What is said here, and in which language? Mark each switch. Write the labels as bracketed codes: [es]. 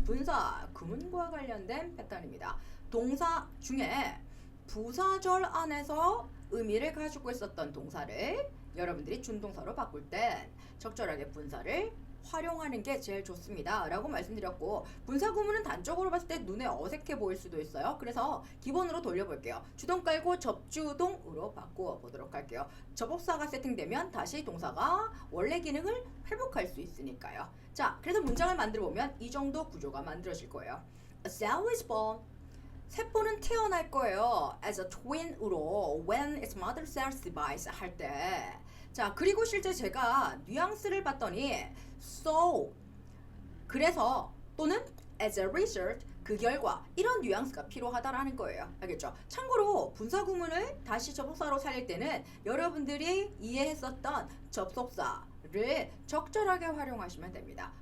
[ko] 분사, 구문과 관련된 패턴입니다. 동사 중에 부사절 안에서 의미를 가지고 있었던 동사를 여러분들이 준동사로 바꿀 땐 적절하게 분사를 활용하는 게 제일 좋습니다 라고 말씀드렸고, 분사 구문은 단적으로 봤을 때 눈에 어색해 보일 수도 있어요. 그래서 기본으로 돌려볼게요. 주동 깔고 접주동으로 바꾸어 보도록 할게요. 접속사가 세팅되면 다시 동사가 원래 기능을 회복할 수 있으니까요. 자, 그래서 문장을 만들어 보면 이 정도 구조가 만들어질 거예요. [en] A cell is born. [ko] 세포는 태어날 거예요. [en] As a twin으로 when its mother cell divides [ko] 할 때. 자, 그리고 실제 제가 뉘앙스를 봤더니 so 그래서 또는 [en] as a result [ko] 그 결과 이런 뉘앙스가 필요하다라는 거예요. 알겠죠? 참고로 분사 구문을 다시 접속사로 살릴 때는 여러분들이 이해했었던 접속사를 적절하게 활용하시면 됩니다.